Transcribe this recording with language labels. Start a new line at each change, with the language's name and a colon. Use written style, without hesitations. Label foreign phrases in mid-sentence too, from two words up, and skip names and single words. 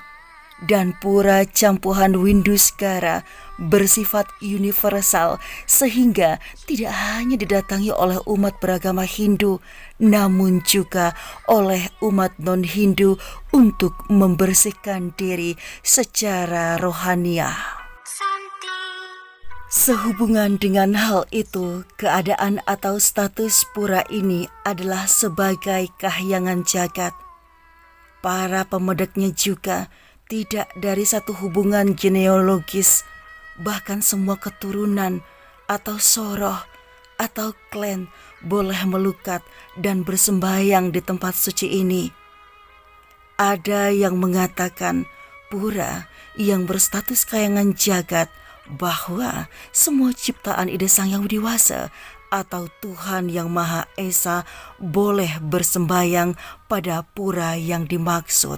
Indonesian: Dan Pura Campuhan Windu Segara bersifat universal sehingga tidak hanya didatangi oleh umat beragama Hindu, namun juga oleh umat non-Hindu untuk membersihkan diri secara rohaniah. Sehubungan dengan hal itu, keadaan atau status pura ini adalah sebagai kahyangan jagat. Para pemedeknya juga tidak dari satu hubungan genealogis, bahkan semua keturunan atau soroh atau klan boleh melukat dan bersembahyang di tempat suci ini. Ada yang mengatakan pura yang berstatus kahyangan jagat bahwa semua ciptaan ide Sang Yang Widiwasa atau Tuhan Yang Maha Esa boleh bersembahyang pada pura yang dimaksud.